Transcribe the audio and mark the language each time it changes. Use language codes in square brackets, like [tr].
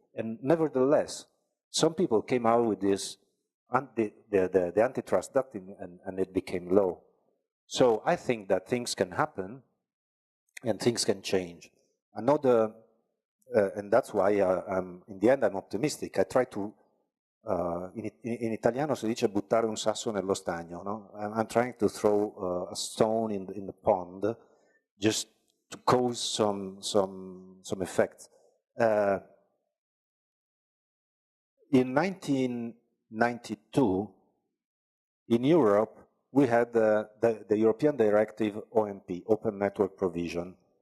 [en] And nevertheless, some people came out with this, the antitrust doctrine, and it became law. So I think that things can happen and things can change. Another, and that's why in the end I'm optimistic. I try to, [it] in italiano si dice buttare un sasso nello stagno, no? [en] I'm trying to throw a stone in the pond just to cause some effects. In 1992, in Europe, we had the European Directive ONP, Open Network Provision.